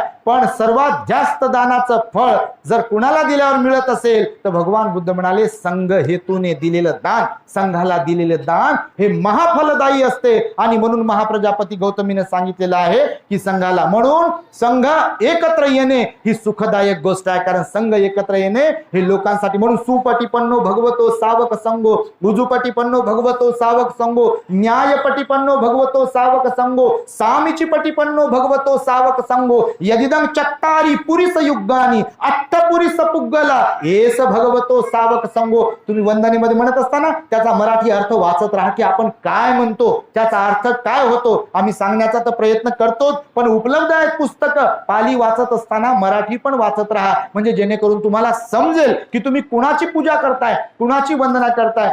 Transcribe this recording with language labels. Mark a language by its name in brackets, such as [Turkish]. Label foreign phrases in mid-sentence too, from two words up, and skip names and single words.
[Marathi] पण सर्वात जास्त दानाचं फळ जर कुणाला दिल्यावर मिळत असेल तर भगवान बुद्ध म्हणाले संघ हेतूने दिलेलं दान, संघाला दिलेलं दान हे महाफलदायी असते. आणि म्हणून महाप्रजापती गौतमीने सांगितलेलं आहे की संघाला, म्हणून संघ एकत्र येणे ही सुखदायक गोष्ट आहे. कारण संघ एकत्र येणे हे लोकांसाठी, म्हणून [Pali] सुपटिपन्नो भगवतो सावक संगो, उजुपटिपन्नो भगवतो सावक संगो, न्यायपटिपन्नो भगवतो सावक संगो, सामीचिपटिपन्नो भगवतो सावक संगो, यदिदं चत्तारी पुरीस युगानी अट्टपुरीस पुग्गला एस भगवतो सावक संगो. [Marathi] तुम्ही वंदनेमध्ये म्हणत असताना त्याचा मराठी अर्थ वाचत राहा की आपण काय म्हणतो, त्याचा अर्थ काय होतो. आम्ही सांगण्याचा तर प्रयत्न करतोच, पण उपलब्ध आहेत पुस्तकं, पाली वाचत असताना मराठी पण वाचत राहा, म्हणजे जेणेकरून तुम्हाला समजेल की तुम्ही कुणाची पूजा करताय, कुणाची वंदना करताय.